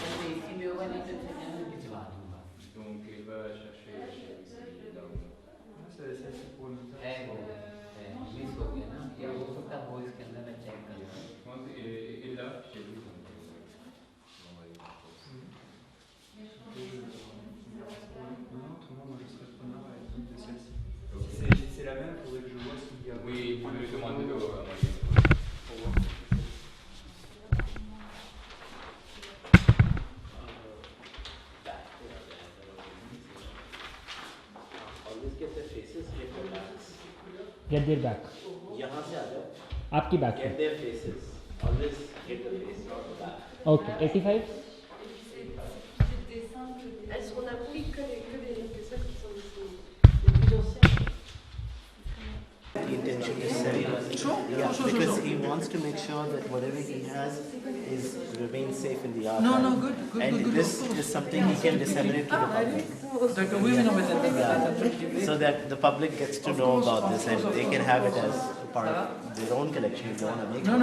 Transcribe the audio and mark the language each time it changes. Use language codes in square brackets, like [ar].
[hi] इसी में होगा नहीं तो मैं भिजवा दूंगा [fr] Donc il va chercher chez [hi] है वो मिस हो गया ना या हो सकता है वो इसके अंदर मैं चेक कर लूँ [fr] il l'a chez lui donc Autrement, moi je serais preneur avec une de celle-ci. C'est la même, il faudrait que je vois s'il y a. oui tu peux lui demander de [en] Get their back. [hi] यहाँ से आ जाओ. आपकी back. [en] Get their faces. Always get the face, not the back. Okay, 85. [fr] On a pris que des dessins qui sont les plus anciens. [en] The intention is set. Because he wants to make sure that whatever he has remains safe in the archive. No, good. And this is something he can disseminate to the public. So that the public gets to know about this and they can have it as part of their own collection if they want to make it.